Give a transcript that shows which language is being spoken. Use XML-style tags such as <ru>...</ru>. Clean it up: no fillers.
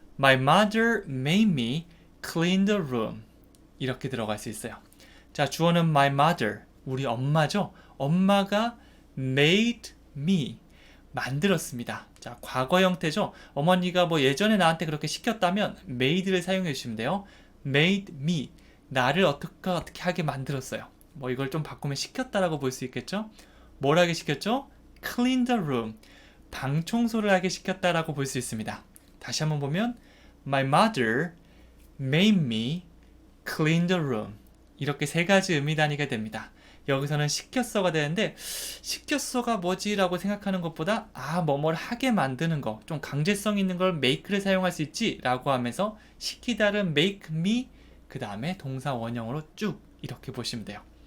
<en>My mother made me clean the room.</en> <ko>이렇게 들어갈 수 있어요. 자, 주어는 my mother, 우리 엄마죠. 엄마가</ko> <en>made me,</en> <ko>만들었습니다. 자, 과거 형태죠. 어머니가 뭐 예전에 나한테 그렇게 시켰다면 made를 사용해 주시면 돼요.</ko> <en>made me,</en> <ko>나를 어떻게 하게 만들었어요. 뭐 이걸 좀 바꾸면 시켰다라고 볼 수 있겠죠. 뭘 하게 시켰죠?</ko> <en>clean the room,</en> <ko>방 청소를 하게 시켰다라고 볼 수 있습니다. 다시 한번 보면</ko> <en>my mother made me clean the room.</en> <ko>이렇게 세 가지 의미 단위가 됩니다. 여기서는 시켰어가 되는데 시켰어가 뭐지? 라고 생각하는 것보다 뭐뭘 하게 만드는 거, 좀 강제성 있는 걸 make를 사용할 수 있지? 라고 하면서 시키다를</ko> <en>make me,</en> <ko>그 다음에 동사 원형으로 쭉 이렇게 보시면 돼요.</ko>